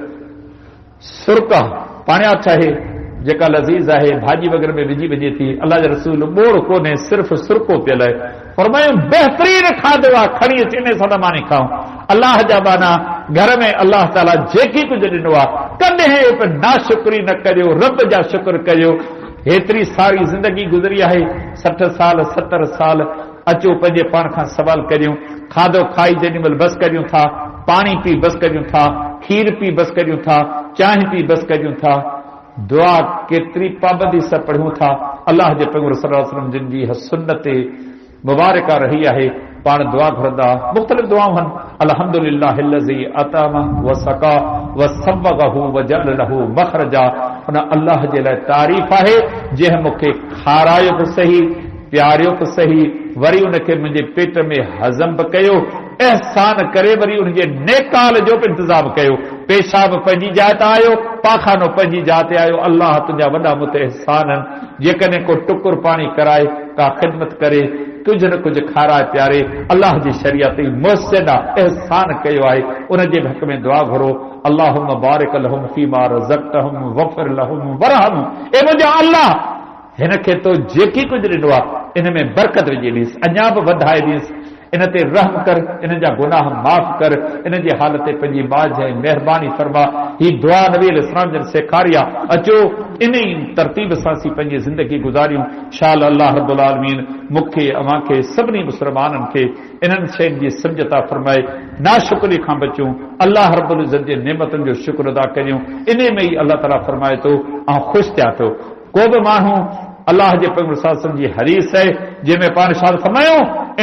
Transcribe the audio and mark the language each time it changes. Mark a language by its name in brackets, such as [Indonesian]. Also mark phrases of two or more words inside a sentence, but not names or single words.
[Sindhi] सुरका पाणिया आहे जेका लज़ीज़ आहे भाॼी वग़ैरह में विझी वञे थी अल्लाह जे रसूल ॿोड़ कोन्हे सिर्फ़ सुरको पियल आहे फरमायूं बहितरीन खाधो आहे खणी अची इन सां मानी खाऊं अल्लाह जा बाना घर में अल्लाह ताला जेकी कुझु ॾिनो आहे कॾहिं बि नाशुक्री न करियो रब जा शुक्र करियो हेतिरी सारी ज़िंदगी गुज़री आहे 60 साल 70 साल अचो पंहिंजे पाण खां सवाल करियूं खाधो खाई जेॾीमहिल बस करियूं था पाणी पी बस करियूं था खीर पी बस करियूं था चांहि पी बस करियूं था दुआ केतिरी पाबंदी सां पढ़ूं था अल्लाह जे पैगंबर [Arabic] صلى الله عليه وسلم [Sindhi] जिन जी सुन्नत मुबारका रही आहे पाण दुआ घुरंदा मुख़्तलिफ़ दुआऊं आहिनि [Arabic] الحمد لله الذي أطعم وسقى وسوغه وجعل له مخرجا [Sindhi] उन अल्लाह जे लाइ तारीफ़ आहे जंहिं मूंखे खारायो बि सही प्यारियो बि सही वरी उनखे मुंहिंजे पेट में हज़म बि कयो एहसान करे वरी उनजे नेकाल जो बि इंतज़ाम कयो पेशाब पंहिंजी जाइ ते आयो पाखानो पंहिंजी जाइ ते आयो अल्लाह तुंहिंजा वॾा मूं ते एहसान आहिनि जेकॾहिं को टुकुर पाणी कराए का ख़िदमत करे कुझु न कुझु खाराए प्यारे अल्लाह जी शरीयत मुहसिन एहसान कयो आहे उनजे हक़ में दुआ घुरो [Arabic] اللهم بارك لهم فيما رزقتهم واغفر لهم وارحم [Sindhi] ए मुंहिंजा अल्लाह हिन खे तो जेकी कुझु ॾिनो आहे इन में बरकत विझी ॾींसि अञा बि वधाए ॾींसि इन ते रहम कर इन जा गुनाह माफ़ कर इन जी हालत ते पंहिंजी बाज ऐं महिरबानी फरमा ही दुआ नबी अलैहिस्सलाम जन सेखारी आहे अचो इन ई तरतीब सां असीं पंहिंजी ज़िंदगी गुज़ारियूं शाल अल्लाह रब्बुल आलमीन मूंखे अव्हांखे सभिनी मुस्लमाननि खे इन्हनि शयुनि जी सम्झता फरमाए नाशुक्री खां बचूं अल्लाह रब्बुल इज़्ज़त जे नेमतुनि जो शुक्र अदा करियूं इन में ई अल्लाह ताला फरमाए थो ऐं ख़ुशि थिया थो को बि माण्हू अल्लाह जे पैगंबर [Arabic] صلى الله عليه وسلم [Sindhi] जी हदीस आहे जंहिंमें पाण इरशाद फरमायो